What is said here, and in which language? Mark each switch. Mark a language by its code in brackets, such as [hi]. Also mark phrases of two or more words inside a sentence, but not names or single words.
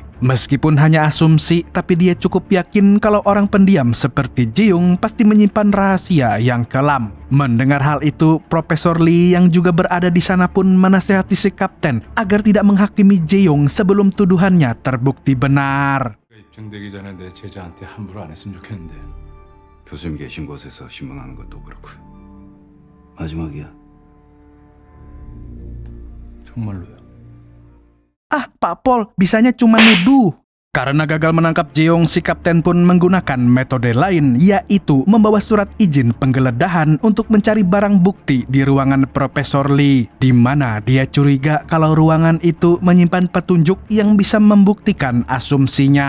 [id] Meskipun hanya asumsi, tapi dia cukup yakin kalau orang pendiam seperti Jae-yong pasti menyimpan rahasia yang kelam. Mendengar hal itu, Profesor Lee yang juga berada di sana pun menasihati si kapten agar tidak menghakimi Jae-yong sebelum tuduhannya terbukti benar. [ko] 입증되기 전에 내 제자한테 함부로 안 했으면 좋겠는데. 교수님 계신 곳에서 신문하는 것도 그렇고 마지막이야. 정말로요? [id] Ah, Pak Pol, bisanya cuma nuduh. Karena gagal menangkap Jae-yong, si kapten pun menggunakan metode lain, yaitu membawa surat izin penggeledahan untuk mencari barang bukti di ruangan Profesor Lee, di mana dia curiga kalau ruangan itu menyimpan petunjuk yang bisa membuktikan asumsinya.